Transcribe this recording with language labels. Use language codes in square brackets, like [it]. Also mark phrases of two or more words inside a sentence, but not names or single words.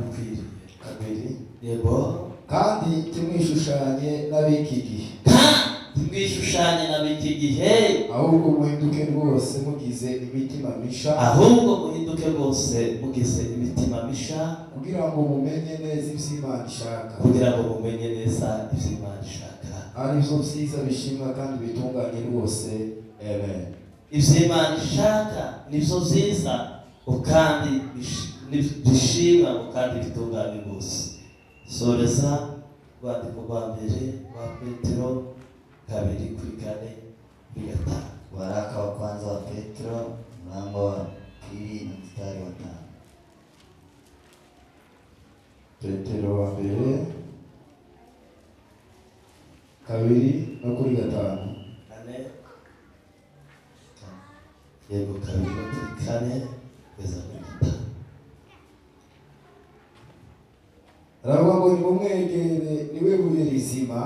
[rn] Kabiri. Yego. Kandi timwishushanye n'abiki gihe. Timwishushanye na biki gihe, ahubwo muhinduke rwose mugize imitima misha, ahubwo muhinduke rwose mugize imitima misha, kugira ngo mumenye neza ivy'Imana ishaka, kugira ngo mumenye neza ivy'Imana ishaka, arivyo vyiza bishimwa kandi bitunganye rwose. Amen. Ivy'Imana ishaka nivyo vyiza kandi bishimwa kandi bitunganye rwose. Soreza rwandiko rwa mbere rwa Petero 2:4-5. [sw] Waraka wa kwanza wa Petro mlango wa 2 na mstari wa 5. [rn] Petero wa mbere 2:4-5. Yego 2:4 kugeza kuri 5. Aravuga ngo nimumwegere niwe buye rizima,